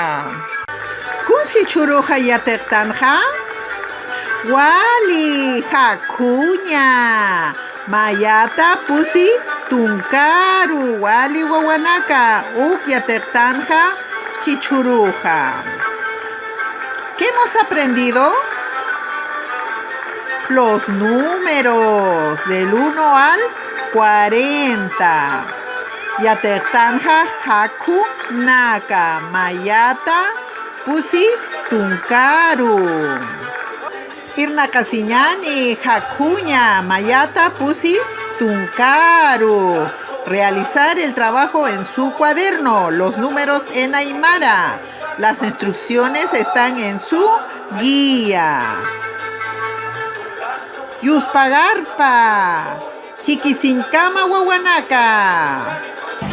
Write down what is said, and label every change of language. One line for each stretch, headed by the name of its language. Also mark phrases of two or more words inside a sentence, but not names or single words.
Aymara: Kunsi churuja yateqtanja wali hakuña mayata pusi tunkaru wali wawanaka uk yateqtanja hichuruja.
Spanish: ¿Qué hemos aprendido? Los números del 1 al 40.
Aymara: Yateqtanja haku naka mayata pusi tunkaru. Irnakasiñani hakuña mayata pusi tunkaru.
Spanish: Realizar el trabajo en su cuaderno, los números en aymara. Las instrucciones están en su guía.
Aymara: Yuspagarpa, Jikisinkama wawanaka.